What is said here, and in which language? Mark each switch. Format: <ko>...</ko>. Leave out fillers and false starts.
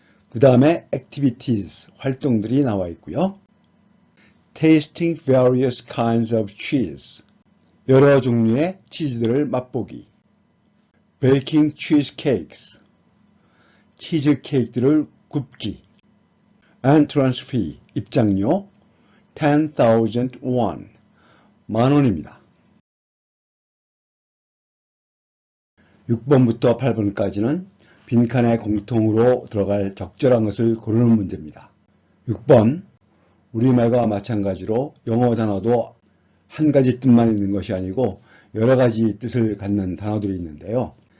<ko>그 다음에 activities, 활동들이 나와 있고요.</ko> <en>Tasting various kinds of cheese.</en> <ko>여러 종류의 치즈들을 맛보기.</ko> <en>Baking cheesecakes.</en> <ko>치즈 케이크들을 굽기. Entrance fee, 입장료 10,000 won, 만원입니다. 6번부터 8번까지는 빈칸에 공통으로 들어갈 적절한 것을 고르는 문제입니다. 6번, 우리말과 마찬가지로 영어 단어도 한 가지 뜻만 있는 것이 아니고 여러 가지 뜻을 갖는 단어들이 있는데요.</ko>